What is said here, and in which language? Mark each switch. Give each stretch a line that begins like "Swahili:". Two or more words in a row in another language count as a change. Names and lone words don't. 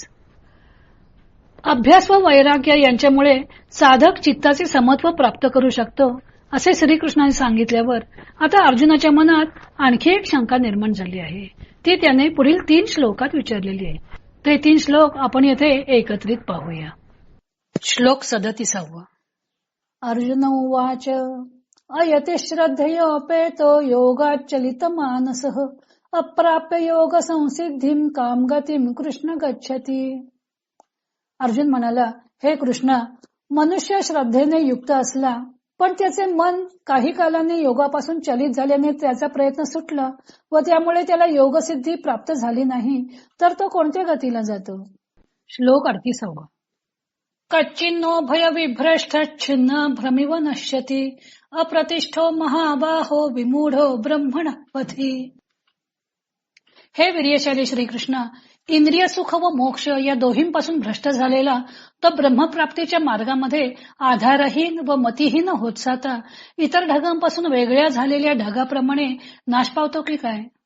Marathi: अभ्यास व वैराग्य यांच्यामुळे साधक चित्ताचे समत्व प्राप्त करू शकतो असे श्रीकृष्णाने सांगितल्यावर आता अर्जुनाच्या मनात आणखी एक शंका निर्माण झाली आहे. ती त्याने पुढील 3 श्लोकात विचारलेली आहे. ते 3 श्लोक आपण येथे एकत्रित पाहूया. श्लोक 37.
Sanskrit: अर्जुन उवाच अयति श्रद्धयोपेतो योगाच्चलित मानसः अप्राप्य योग संसिद्धिं काम गतिं कृष्ण गच्छति.
Marathi: अर्जुन म्हणाला, हे कृष्णा, मनुष्य श्रद्धेने युक्त असला पण त्याचे मन काही कालाने योगापासून चलित झाल्याने त्याचा प्रयत्न सुटला व त्यामुळे त्याला योगसिद्धी प्राप्त झाली नाही तर तो कोणत्या गतीला जातो. श्लोक 38.
Sanskrit: कच्चिन्नो भय विभ्रष्ट छिन्न भ्रमिव नश्यति अप्रतिष्ठो महाबाहो विमूढो ब्रह्मण पथी.
Marathi: हे वीर्यशाली श्रीकृष्णा, इंद्रिय सुख व मोक्ष या दोहींपासून भ्रष्ट झालेला तो ब्रह्मप्राप्तीच्या मार्गामध्ये आधारहीन व मतिहीन होत जाता इतर ढगांपासून वेगळ्या झालेल्या ढगाप्रमाणे नाश पावतो की काय.